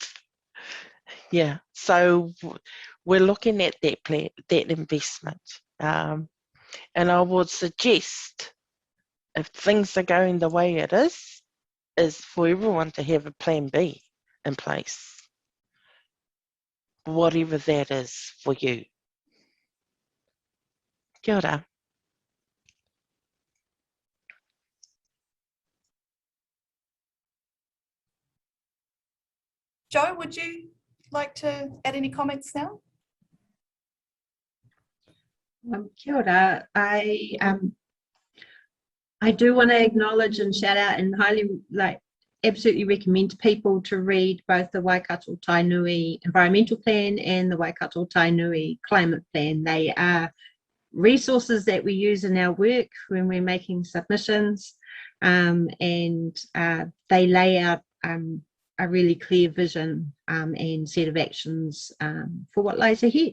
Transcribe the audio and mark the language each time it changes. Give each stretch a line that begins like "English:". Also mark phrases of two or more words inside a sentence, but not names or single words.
English: Yeah, so we're looking at that plan, that investment. And I would suggest, if things are going the way it is for everyone to have a plan B in place, whatever that is for you.
Māori: Kia ora.
English: Joe, would you like to add any comments now?
Māori: Kia ora.
English: I do want to acknowledge and shout out and highly absolutely recommend people to read both the Waikato Tainui Environmental Plan and the Waikato Tainui Climate Plan. They are resources that we use in our work when we're making submissions, and they lay out a really clear vision and set of actions for what lies ahead.